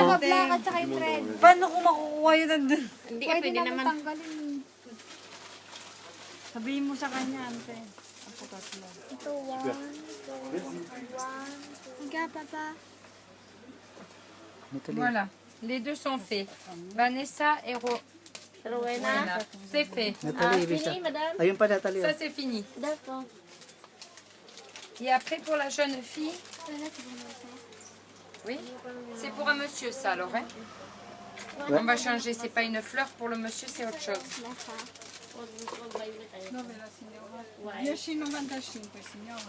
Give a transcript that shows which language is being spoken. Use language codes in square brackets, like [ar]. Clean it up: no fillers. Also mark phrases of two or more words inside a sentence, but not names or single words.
[tl] Saka black at saka yung red. Paano ko makukuha yun nandun? hindi Pwede pwede naman naman. tanggalin. Sabihin mo sa kanya, ante. Ako tatlo. Ito, 1, 2, 1, 2. Higa, papa. Natalie. [fr] Voilà, les deux sont faits. Vanessa et Rowena. Rowena. C'est fait. [tl] Natalie, ibig Pili, madam. Ayun pa, Natalie. [fr] Ça, c'est fini. D'accord. Et après, pour la jeune fille, oui, c'est pour un monsieur, ça, alors. Hein? On va changer, c'est pas une fleur, pour le monsieur, c'est autre chose. Yoshino Mandashin, signora.